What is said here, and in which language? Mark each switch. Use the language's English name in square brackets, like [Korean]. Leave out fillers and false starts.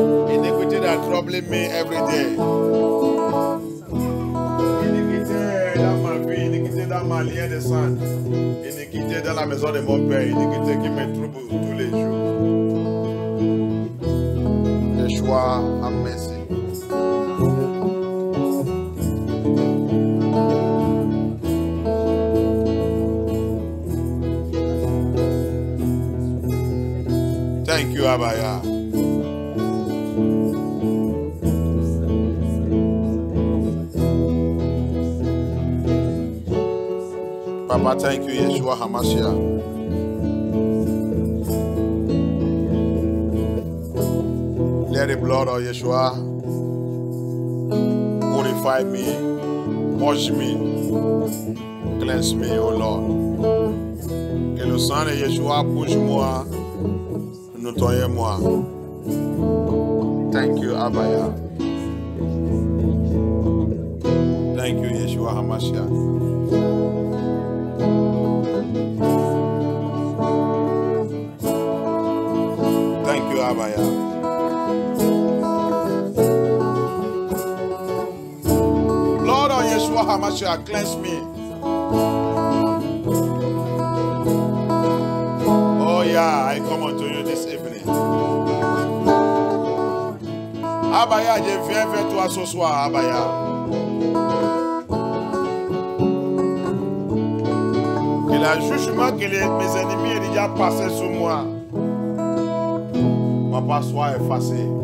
[English] Iniquity that troubling me every day. [French] Iniquité dans ma vie, iniquité dans ma lien de sang. Iniquité dans la maison de mon père, iniquité qui me trouble tous les jours. [English] Yeshua, have mercy. Thank you, Abaya. Papa, thank you, Yeshua Hamashiach. Let the blood of Yeshua purify me, wash me, cleanse me, oh Lord. [French] Que le sang de Yeshua bouge-moi, nettoie-moi. [English] Thank you, Abaya. Thank you, Yeshua Hamashiach. Thank you, Abaya. Lord of Yeshua HaMashiach, cleanse me. Oh yeah, I come unto you this evening. [French] Abaya, je viens vers toi ce soir, Abaya. Que le jugement que mes ennemis ont déjà passé sur moi, Papa, soit effacé.